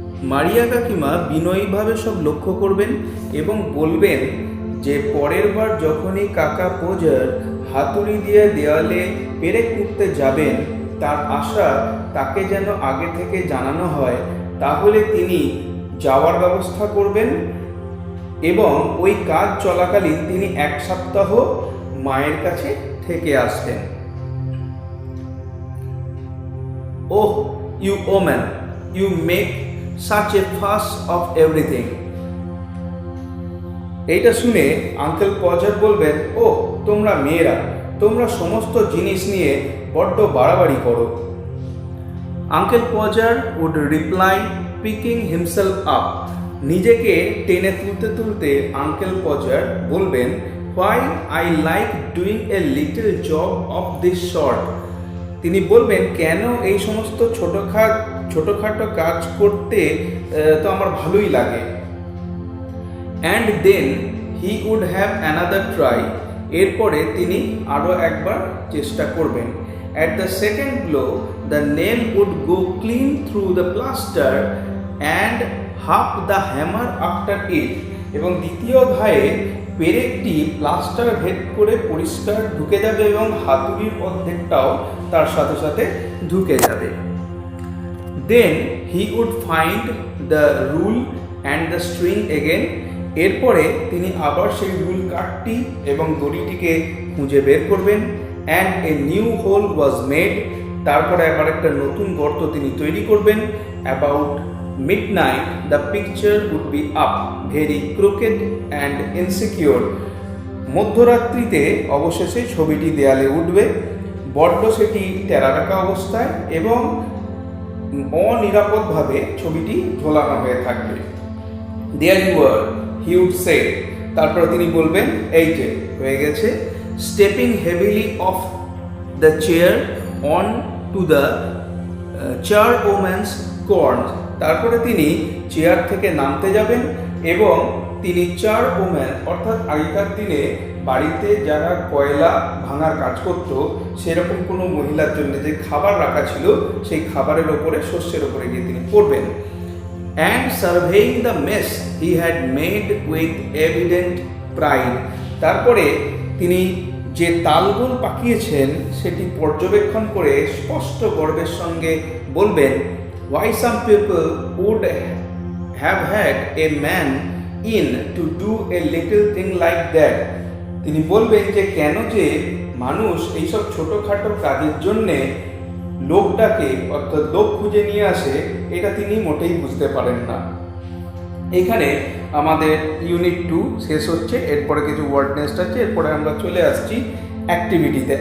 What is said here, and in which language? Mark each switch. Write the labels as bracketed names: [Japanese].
[Bangla] মারিয়া কাকিমা বিনয়ীভাবে সব লক্ষ্য করবেন এবং বলবেন যে পরের বার যখনই কাকা পোজার হাতুড়ি দিয়ে দেওয়ালে পেরেক পুঁততে যাবেন, তার আশা তাকে যেন আগে থেকে জানানো হয়, তাহলে তিনি যাওয়ার ব্যবস্থা করবেন এবং ওই কাজ চলাকালীন তিনি 1 সপ্তাহ মায়ের কাছে থেকে আসবেন। [English] Oh, you woman, you make such a fuss of everything। [Bangla] এইটা শুনে আঙ্কেল পজার বলবেন, ও তোমরা মেয়েরা, তোমরা সমস্ত জিনিস নিয়ে বড্ড বাড়াবাড়ি করো। [English] Uncle Podger would reply picking himself up. [Bangla] নিজেকে টেনে তুলতে আঙ্কেল পজার বলবেন, [English] Why I like doing a little job of this sort. [Bangla] তিনি বলবেন, কেন এই সমস্ত ছোটোখাটো কাজ করতে তো আমার ভালোই লাগে। [English] and then he would have another try। [Bangla] এরপরে তিনি আরও একবার চেষ্টা করবেন। [English] at the second blow the nail would go clean through the plaster and half the hammer after it। [Bangla] এবং দ্বিতীয় ঘায়ে পেরেকটি প্লাস্টার ভেদ করে পরিষ্কার ঢুকে যাবে এবং হাতুড়ির অর্ধেকটাও তার সাথে সাথে ঢুকে যাবে। [English] then he would find the rule and the string again। [Bangla] এরপরে তিনি আবার সেই রুল কাঠটি এবং দড়িটিকে খুঁজে বের করবেন। [English] and a new hole was made। [Bangla] তারপরে আবার একটা নতুন গর্ত তিনি তৈরি করবেন [English] about midnight the picture would be up, very crooked and insecure. [Bangla] মধ্যরাত্রিতে অবশেষে ছবিটি দেয়ালে উঠবে, বড্ড সেটি টেরারাকা অবস্থায় এবং অনিরাপদভাবে ছবিটি ঝোলানো হয়ে থাকবে। [English] There you were, he would say. [Bangla] তারপর তিনি বলবেন, এই যে হয়ে গেছে, [English] stepping heavily off the chair on to the charwoman's corns. [Bangla] তারপরে তিনি চেয়ার থেকে নামতে যাবেন এবং তিনি চারওম্যান অর্থাৎ আগেকার দিনে বাড়িতে যারা কয়লা ভাঙার কাজ করত সেরকম কোনো মহিলার জন্য যে খাবার রাখা ছিল সেই খাবারের ওপরে শস্যের ওপরে গিয়ে তিনি পড়বেন। [English] And surveying the mess he had made with evident pride. [Bangla] তারপরে তিনি যে তালগোল পাকিয়েছেন সেটি পর্যবেক্ষণ করে স্পষ্ট গর্বের সঙ্গে বলবেন, [English] why some people would have had a man in to do a little thing like that. [Bangla] তিনি বলবেন যে কেন যে মানুষ এইসব ছোটোখাটো কাজের জন্যে লোকটাকে অর্থাৎ লোক খুঁজে নিয়ে আসে, এটা তিনি মোটেই বুঝতে পারেন না। এখানে আমাদের ইউনিট 2 শেষ হচ্ছে, এরপরে কিছু ওয়ার্ড নেস্ট আছে, এরপরে আমরা চলে আসছি অ্যাক্টিভিটিতে।